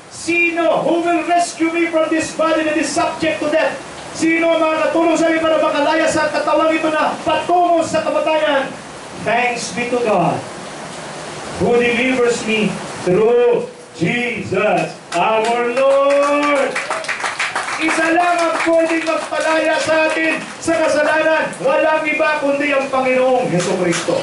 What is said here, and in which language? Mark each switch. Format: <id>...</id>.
<en>Sino who will rescue me from this body that is subject to death?</en> <tl>Sino ang makakatulong sa akin para makalaya sa katawang ito na patungo sa kamatayan?</tl> <en>Thanks be to God who delivers me through Jesus our Lord.</en> <tl>Isa lang ang pwedeng magpalaya sa atin sa kasalanan. Walang iba kundi ang Panginoong Jesucristo.</tl>